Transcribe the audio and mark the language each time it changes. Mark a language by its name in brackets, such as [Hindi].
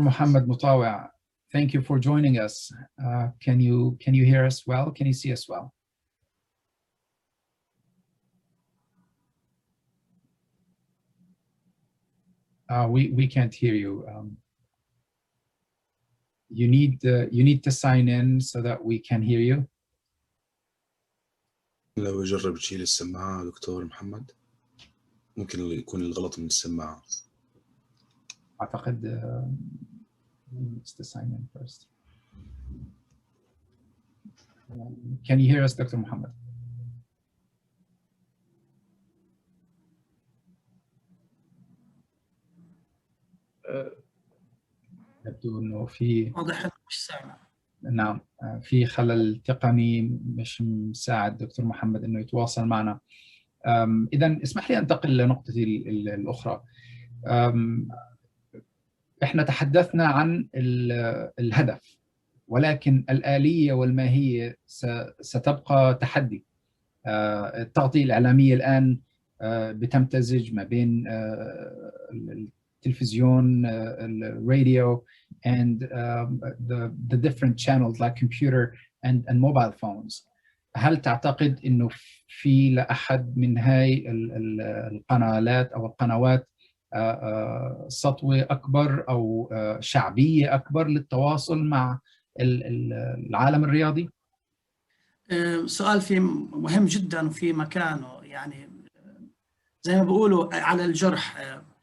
[English] Muhammad Mutawa, thank you for joining us. Can you hear us well? Can you see us well? We can't hear you. You need to sign in so that we can hear you. [Arabic] لو جرب تشيل السماعة دكتور محمد، ممكن يكون الغلط من السماعة. [English] أعتقد needs to sign in first. Can you hear us, Dr. Muhammad? [Arabic] يبدو انه في واضح إنه مش سامع. نعم في خلل تقني مش مساعد دكتور محمد انه يتواصل معنا. اذا اسمح لي انتقل لنقطتي الاخرى. احنا تحدثنا عن الهدف، ولكن الآلية والماهية ستبقى تحدي. التغطية الإعلامية الآن بتمتزج ما بين التلفزيون، الراديو [English] and the different channels like computer and mobile phones. [Arabic] هل تعتقد إنه في لأحد من هاي القنوات أو القنوات سطوة أكبر أو شعبية أكبر للتواصل مع العالم الرياضي؟ سؤال في مهم جدا وفي مكانه، يعني زي ما بيقولوا على الجرح.